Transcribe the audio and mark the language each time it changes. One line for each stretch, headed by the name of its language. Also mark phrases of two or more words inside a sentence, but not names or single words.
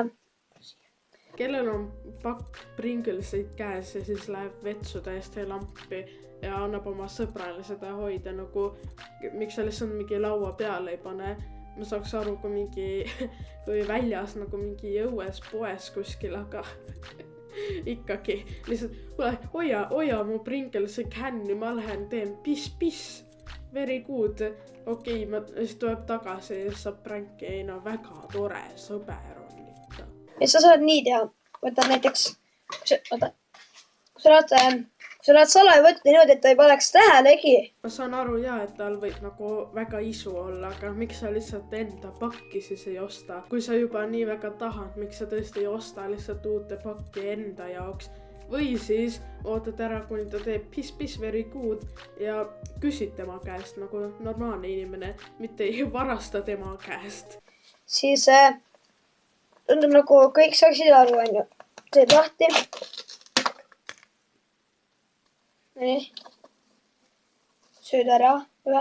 Estonian: Kellel on pakk Pringleseid käes ja siis läheb vetsu täiesti lampi ja annab oma sõbrale seda hoida, nagu miks sa lihtsalt mingi laua peale ei pane. Ma saaks aru, kui väljas nagu mingi õues poes kuskil, aga ikkagi lihtsalt hoia mu Pringlesi känni, ma lähen teen piss,
English: very good.
Estonian: Okei, siis tuleb tagasi ja saab pränki, ei no väga tore, sõber on ikka. Ja sa saad nii teha, võtad näiteks, kui sa oled salajavõttu niimoodi, et ta ei paneks tähelegi. Ma saan aru et tal võib nagu väga isu olla, aga miks sa lihtsalt enda pakki siis ei osta? Kui sa juba nii väga tahad, miks sa tõesti ei osta lihtsalt uute pakki enda jaoks? Või siis ootad ära, kuni ta teeb piss,
English: very good
Estonian: ja küsid tema käest nagu normaalne inimene, mitte ei varasta tema käest. Siis tundub nagu kõik saaksid aru, on ju. Teed lahti. Nii. Sööd ära ühe.